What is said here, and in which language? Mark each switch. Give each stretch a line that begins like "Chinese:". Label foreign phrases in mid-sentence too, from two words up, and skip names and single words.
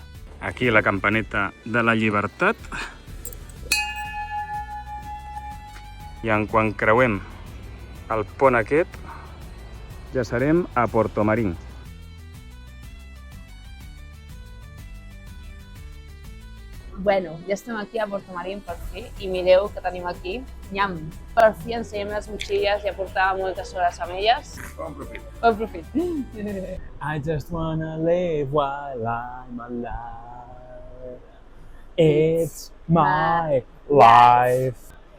Catalan: Aquí la campaneta de la Llibertat. I en quan creuem el pont aquest, ja serem a Portomarín. Bueno, ja estem aquí a Portomarín per fi i mireu que tenim aquí. Nyam! Per fi ensenyem les motxilles, ja portava moltes hores amb elles. Bon profit. Bon profit.
English: I just wanna live while I'm alive. It's my life.